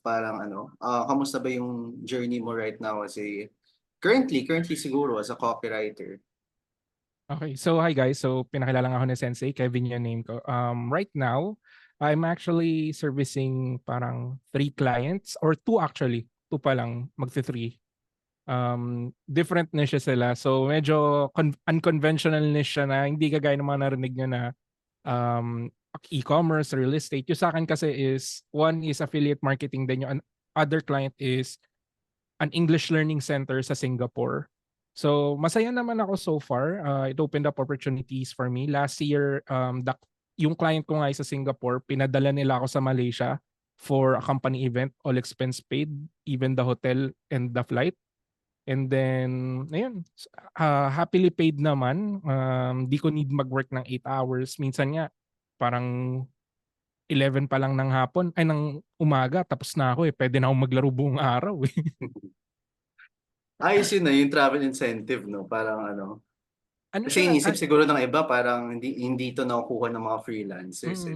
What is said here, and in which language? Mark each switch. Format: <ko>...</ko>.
<tl>Parang kamusta ba yung journey mo</tl> <en>right now currently</en> <tl>siguro</tl> <en>as a copywriter?</en> <tl>Okay, so hi guys. So pinakilala nga ako ni Sensei, Kevin yung name ko.</tl> <en>Right now, I'm actually servicing parang 3 clients or 2 actually.</en> <tl>2 pa lang, magti-3. Different niche sila. So medyo</tl> <en>unconventional niche</en> <tl>siya na hindi kagaya ng mga narinig nyo na e-commerce, real estate. Yung sa akin kasi is,</tl> <en>one is affiliate marketing,</en> <tl>then yung other client</tl> <en>is an English learning center</en> <tl>sa Singapore. So masaya naman ako so far.</tl> <en>It opened up opportunities for me. Last year,</en> <tl>yung client ko nga sa Singapore, pinadala nila ako sa Malaysia</tl> <en>for a company event, all expense paid, even the hotel and the flight.</en> <tl>And then, ayun,</tl> <en>happily paid</en> <tl>naman. Di ko need mag-work ng 8 hours. Minsan nga, parang 11 pa lang ng hapon, ay ng umaga, tapos na ako eh. Pwede na akong maglaro buong araw eh. Ayos yun na, yung</tl> <en>travel incentive,</en> <tl>no? Parang ano. Ano Kasi siya? inisip siguro ng iba, parang hindi ito nakukuha ng mga freelancers, eh,</tl>